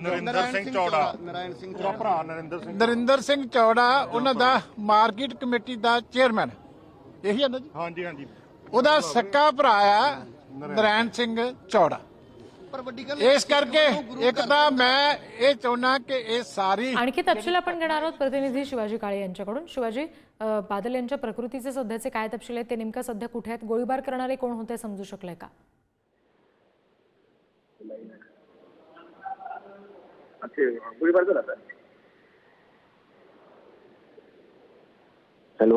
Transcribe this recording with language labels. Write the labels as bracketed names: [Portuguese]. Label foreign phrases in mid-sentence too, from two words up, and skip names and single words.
[Punjabi] ਨਰਿੰਦਰ ਸਿੰਘ ਚੌੜਾ, ਭਰਾ ਨਰਿੰਦਰ ਸਿੰਘ ਚੌੜਾ ਉਹਨਾਂ ਦਾ [English] market committee [Punjabi] ਦਾ ਚੇਅਰਮੈਨ ਇਹੀ ਹੈ ਨਾ ਜੀ? ਹਾਂਜੀ ਉਹਦਾ ਸੱਕਾ ਭਰਾ ਆ ਨਰੈਣ ਸਿੰਘ ਚੌੜਾ। ਪਰ ਵੱਡੀ ਗੱਲ ਇਸ ਕਰਕੇ ਇੱਕ ਤਾਂ ਮੈਂ ਇਹ ਚਾਹੁੰਦਾ ਕਿ ਇਹ ਸਾਰੀ [Marathi] आणखी तपशील आपण घेणार आहोत प्रतिनिधी शिवाजी काळे यांच्याकडून। शिवाजी, बादल यांच्या प्रकृतीचे सध्याचे काय तपशील आहेत, ते नेमकं सध्या कुठे आहेत, गोळीबार करणारे कोण होते समजू शकले का? हॅलो